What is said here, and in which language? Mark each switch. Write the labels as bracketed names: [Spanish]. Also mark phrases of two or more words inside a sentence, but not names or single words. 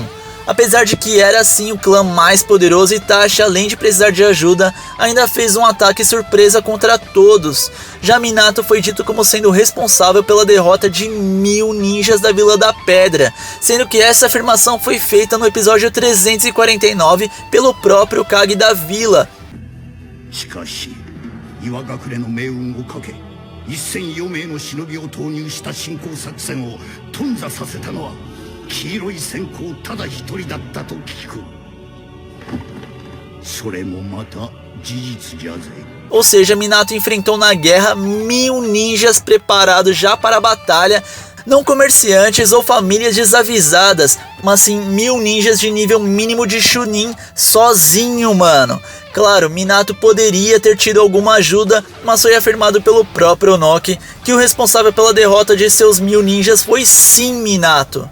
[Portuguese] Apesar de que era sim o clã mais poderoso, Itachi, além de precisar de ajuda, ainda fez um ataque surpresa contra todos. Já Minato foi dito como sendo responsável pela derrota de 1000 ninjas da Vila da Pedra, sendo que essa afirmação foi feita no episódio 349 pelo próprio Kage da vila. [Japanese] 1004 名の忍びを投入した侵攻作戦を頓挫させたのは黄色い閃光ただ一人だったと聞く。それもまた事実じゃぜ。 [Portuguese] Ou seja, Minato enfrentou na guerra 1000 ninjas preparados já para a batalha, não comerciantes ou famílias desavisadas, mas sim 1000 ninjas de nível mínimo de Chunin sozinho, mano. Claro, Minato poderia ter tido alguma ajuda, mas foi afirmado pelo próprio Onoki que o responsável pela derrota de seus 1000 ninjas foi sim Minato.